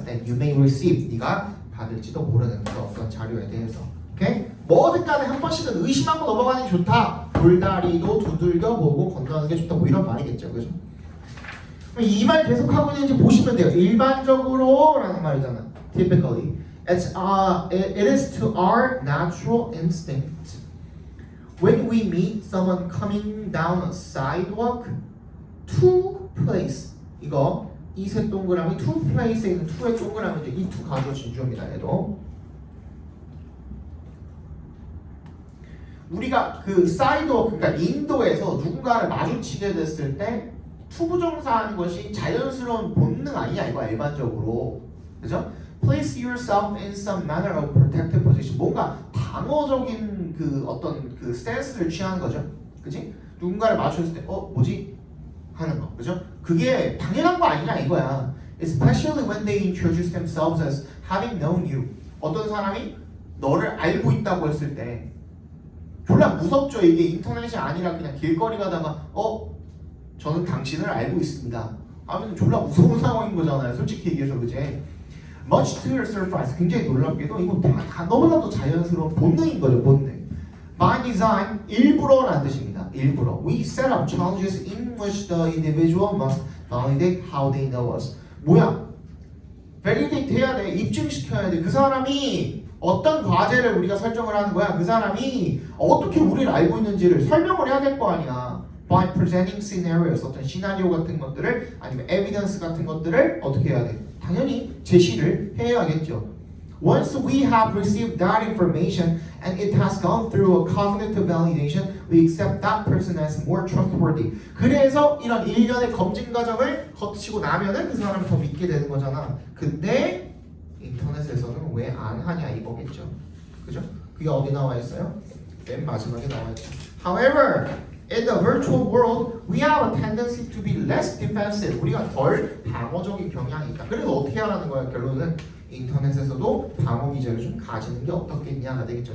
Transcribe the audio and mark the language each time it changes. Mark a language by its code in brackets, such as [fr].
[en] Then you may receive, [ko] 네가 받을지도 모르는 그런 어떤 자료에 대해서. 오케이? 뭐든 간에 한 번씩은 의심하고 넘어가는 게 좋다. 돌다리도 두들겨 보고 건너는 게 좋다. 뭐 이런 말이겠죠. 그죠? 이 말 계속하고 있는지 보시면 돼요. 일반적으로 라는 말이잖아. [en] Typically. It is to our natural instinct. When we meet someone coming down a sidewalk, to place. [ko] 이거 이색 동그라미 to place에 있는 to의 동그라미죠. 이 to 가져 진주입니다. 얘도 우리가 그 사이드워크, 그러니까 인도에서 누군가를 마주치게 됐을 때 투부정사하는 것이 자연스러운 본능 아니야 이거 일반적으로. 그죠? [en] Place yourself in some manner of protective position. [ko] 뭔가 방어적인 그 어떤 그 스탠스를 취하는 거죠. 그치? 누군가를 마주쳤을 때 뭐지? 하는 거. 그죠? 그게 당연한 거 아니냐 이거야. [en] Especially when they introduce themselves as having known you. [ko] 어떤 사람이 너를 알고 있다고 했을 때 졸라 무섭죠. 이게 인터넷이 아니라 그냥 길거리 가다가 저는 당신을 알고 있습니다 하면 졸라 무서운 상황인 거잖아요. 솔직히 얘기해서. 그지? [en] Much to your surprise. [ko] 굉장히 놀랍게도 이거 다 너무나도 자연스러운 본능인 거죠. 본능. [en] By design, [ko] 일부러라는 뜻입니다. 일부러. [en] We set up challenges in which the individual must validate how they know us. [ko] 뭐야? validate 해야 돼. 입증시켜야 돼. 그 사람이 어떤 과제를 우리가 설정을 하는 거야. 그 사람이 어떻게 우리를 알고 있는지를 설명을 해야 될 거 아니야. [en] By presenting scenarios, [ko] 어떤 시나리오 같은 것들을 아니면 evidence 같은 것들을 어떻게 해야 돼? 당연히 제시를 해야겠죠. [en] Once we have received that information and it has gone through a cognitive validation, we accept that person as more trustworthy. [ko] 그래서 이런 일련의 검증 과정을 거치고 나면은 그 사람을 더 믿게 되는 거잖아. 근데 인터넷에서는 왜 안 하냐 이거겠죠. 그죠? 그게 어디 나와 있어요? 맨 마지막에 나와 있죠. [en] However, In the virtual world, we have a tendency to be less defensive. [ko] 우리가 덜 방어적인 경향이 있다. 그래서 어떻게 하라는 거야? 결론은 인터넷에서도 방어 기제를 좀 가지는 게 어떻겠냐가 되겠죠.